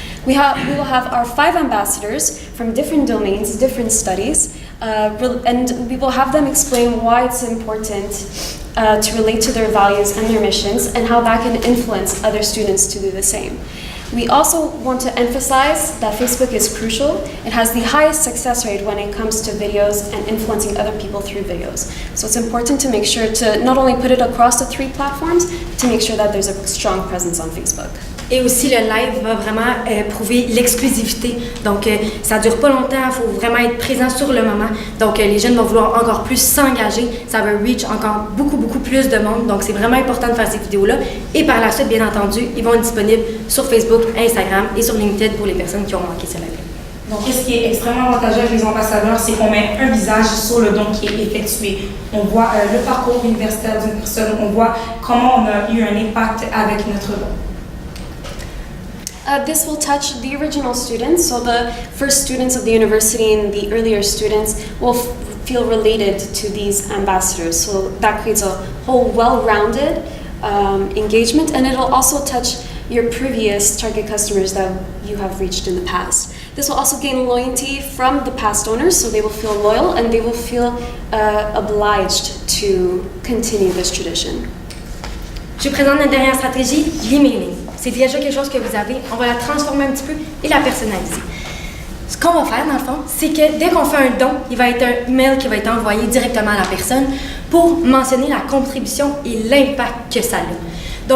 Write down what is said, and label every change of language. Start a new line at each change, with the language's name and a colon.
English: We will have our 5 ambassadors from different domains, different studies, and we will have them explain why it's important to relate to their values and their missions, and how that can influence other students to do the same. We also want to emphasize that Facebook is crucial. It has the highest success rate when it comes to videos and influencing other people through videos. So it's important to make sure to not only put it across the 3 platforms, to make sure that there's a strong presence on Facebook.
French: Et aussi, le live va vraiment prouver l'exclusivité. Donc, ça ne dure pas longtemps, il faut vraiment être présent sur le moment. Donc, les jeunes vont vouloir encore plus s'engager. Ça va reach encore beaucoup plus de monde. Donc, c'est vraiment important de faire ces vidéos-là. Et par la suite, bien entendu, ils vont être disponibles sur Facebook, Instagram et sur LinkedIn pour les personnes qui ont manqué ce live. Donc, ce qui est extrêmement avantageux avec les ambassadeurs, c'est qu'on met un visage sur le don qui est effectué. On voit le parcours universitaire d'une personne, on voit comment on a eu un impact avec notre don.
English: This will touch the original students, so the first students of the university and the earlier students will feel related to these ambassadors. So that creates a whole well-rounded engagement, and it'll also touch your previous target customers that you have reached in the past. This will also gain loyalty from the past owners, so they will feel loyal and they will feel obliged to continue this tradition.
French: Je vous présente notre dernière stratégie, l'emailing. C'est déjà quelque chose que vous avez, on va la transformer un petit peu et la personnaliser. Ce qu'on va faire, dans le fond, c'est que dès qu'on fait un don, il va être un email qui va être envoyé directement à la personne pour mentionner la contribution et l'impact que ça a.